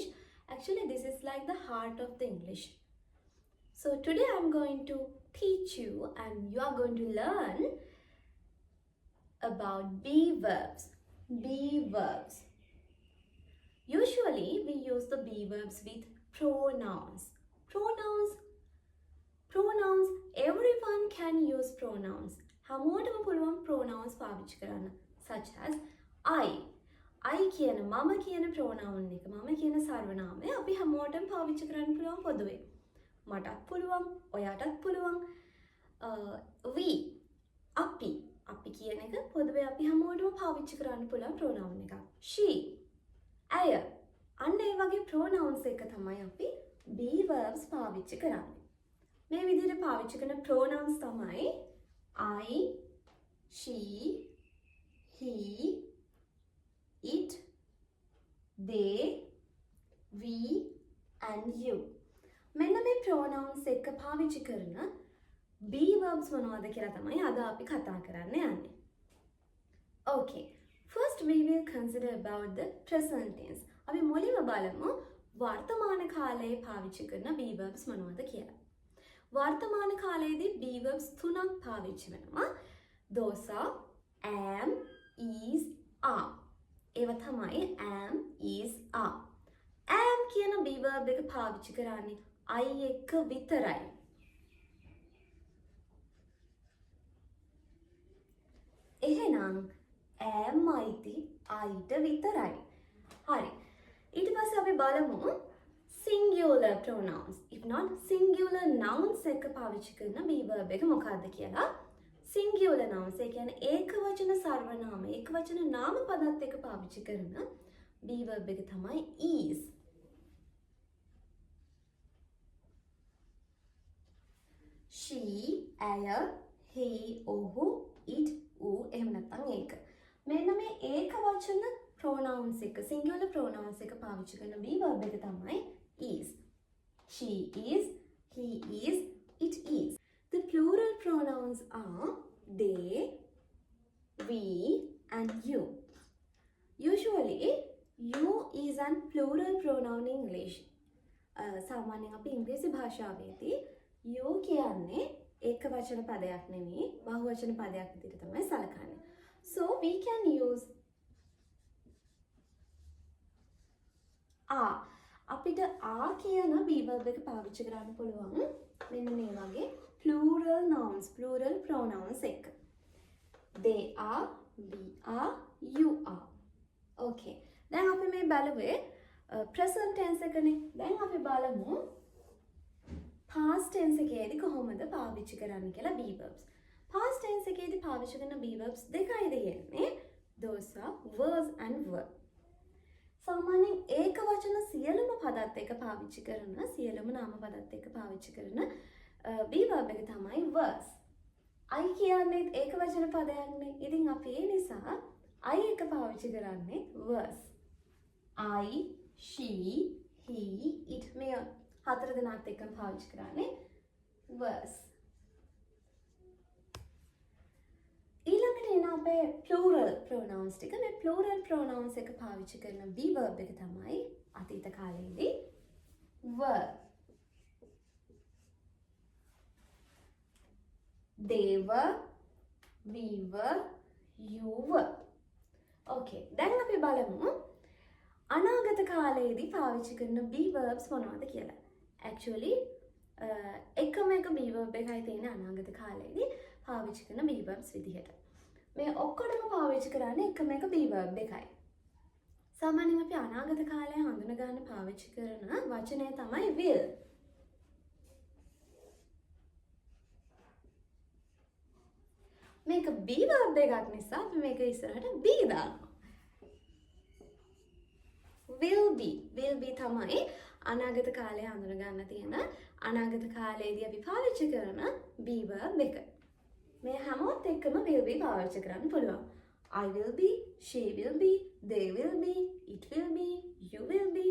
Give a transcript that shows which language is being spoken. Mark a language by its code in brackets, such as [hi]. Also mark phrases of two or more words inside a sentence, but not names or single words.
[en] Actually, this is like the heart of the English. So today I'm going to teach you and you are going to learn about be verbs. Be verbs. Usually we use the be verbs with pronouns. Pronouns. Everyone can use pronouns. [si] හැමෝටම පුළුවන් pronouns පාවිච්චි කරන්න. [en] Such as I [si] කියන මම කියන pronoun එක මම කියන සර්වනාමය අපි හැමෝටම පාවිච්චි කරන්න පුළුවන් පොදුවේ. මටත් පුළුවන්, ඔයාටත් පුළුවන්. We අපි කියන එක පොදුවේ අපි හැමෝටම පාවිච්චි කරන්න පුළුවන් pronoun එකක්. She ඇය අන්න ඒ වගේ pronouns එක තමයි අපි [en] be verbs [si] පාවිච්චි කරන්නේ. මේ විදිහට පාවිච්චි කරන pronouns තමයි [en] I, she, he, it, they, we and you. [si] මෙන්න මේ pronouns එක පාවිච්චි කරන [en] be verbs [si] මොනවද කියලා තමයි අද අපි කතා කරන්න යන්නේ. [en] Okay, first we will consider about the present tense. [si] අපි මුලින්ම බලමු වර්තමාන කාලයේ පාවිච්චි කරන [en] be verbs [si] මොනවද කියලා. වර්තමාන කාලයේදී [en] be verbs [si] තුනක් පාවිච්චි වෙනවා. [en] Those are am, is, are. [si] ඒවා තමයි [en] am, is, are. [si] am කියන [en] be verb [si] එක පාවිච්චි කරන්නේ I එක්ක විතරයි. එහෙනම් am අයිති Iට විතරයි. හරි. ඊට පස්සේ අපි බලමු [en] singular pronouns. If not singular nouns [si] එක පාවිච්චි කරන [en] be verb [si] එක මොකක්ද කියලා. [en] singular nouns [si] ඒ කියන්නේ ඒකවචන සර්වනාම, ඒකවචන නාම පදත් එක පාවිච්චි කරන [en] be verb [si] එක තමයි is. She, ඇය, he, ඔහු, it, ඌ එහෙම නැත්නම් ඒක. මෙන්න මේ ඒකවචන pronouns එක, [en] singular pronouns [si] එක පාවිච්චි කරන [en] be verb [si] එක තමයි is. [en] She is, he is, it is. The plural pronouns are they, we and you. Usually, you is an plural pronoun in English. [si] සාමාන්‍යයෙන් අපි ඉංග්‍රීසි භාෂාවේදී you කියන්නේ ඒකවචන පදයක් නෙමෙයි බහුවචන පදයක් විදිහට තමයි සලකන්නේ. [en] So we can use are. [si] අපිට are කියන [en] be verb [si] එක පාවිච්චි කරන්න පුළුවන් මෙන්න මේ වගේ [en] plural nouns, plural pronouns [si] එක. [en] They are, we are, you are. [si] Okay. දැන් අපි මේ බලුවේ [en] present tense [si] එකනේ. දැන් අපි බලමු [en] past tense [si] එකේදී කොහොමද පාවිච්චි කරන්න කියලා [en] be verbs. Past tense [si] එකේදී පාවිච්චි කරන [en] be verbs [si] දෙකයි තියෙන්නේ. [en] Those are was and were. [si] සාමාන්‍යයෙන් ඒකවචන සියලුම පදත් එක පාවිච්චි කරන සියලුම නාම පදත් එක පාවිච්චි කරන [en] be verb [si] එක තමයි was. I කියන්නේ ඒකවචන පදයක්නේ. ඉතින් අපි ඒ නිසා I එක පාවිච්චි කරන්නේ was. [en] I, she, he, it [si] මේ හතර දෙනාත් එක්කම පාවිච්චි කරන්නේ was. ඊළඟට එන අපේ [en] plural pronouns [si] ටික. මේ [en] plural pronouns [si] එක පාවිච්චි කරන [en] be verb [si] එක තමයි අතීත කාලයේදී were. They were, we were, you were. Okay, දැන් අපි බලමු අනාගත කාලයේදී පාවිච්චි කරන [en] be verbs [si] මොනවද කියලා. Actually එකම එක [en] be verb [si] එකයි තියෙන්නේ අනාගත කාලයේදී පාවිච්චි කරන [en] be verbs [si] විදිහට. මේ ඔක්කොටම පාවිච්චි කරන්නේ එකම එක [en] be verb [si] එකයි. සාමාන්‍යයෙන් අපි අනාගත කාලය හඳුන ගන්න පාවිච්චි කරන වචනය තමයි will. මේක be verb එකක් නිසා අපි මේක ඉස්සරහට be දානවා. [en] will be [si] තමයි අනාගත කාලය හඳුන ගන්න තියෙන අනාගත කාලයේදී අපි පාවිච්චි කරන [en] be verb [si] එක. මේ හැමෝත් එක්කම [en] will be [si] පාවිච්චි කරන්න පුළුවන්. [en] I will be, she will be, they will be, it will be, you will be.